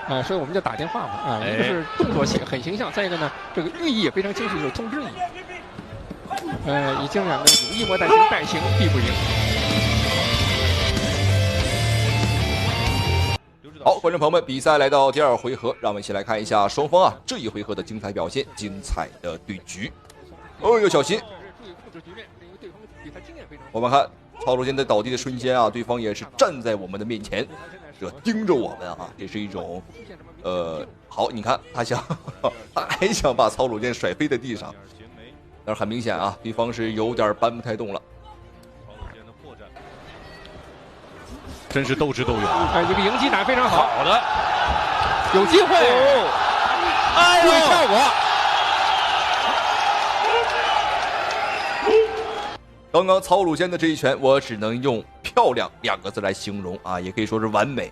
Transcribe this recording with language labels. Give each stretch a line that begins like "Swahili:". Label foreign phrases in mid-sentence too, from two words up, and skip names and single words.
Chinese: 所以我們叫打電話嘛，一個是動作很形象，再一個呢，這個寓意也非常清晰，就是通知你。已經兩個有意莫待行，待行必不贏。好，觀眾朋友們，比賽來到第2回合，讓我們一起來看一下雙方這一回合的精彩表現，精彩的對局。要小心！我們看曹魯健在倒地的瞬間啊，對方也是站在我們的面前，這盯着我們啊，這是一種好，你看他還想把曹魯健甩飛在地上，但是很明顯啊，對方是有點搬不太動了。真是鬥智鬥勇，這個迎擊打非常好，好的，有機會，注意效果。剛剛曹魯健的這一拳，我只能用漂亮2個字來形容啊，也可以說是完美。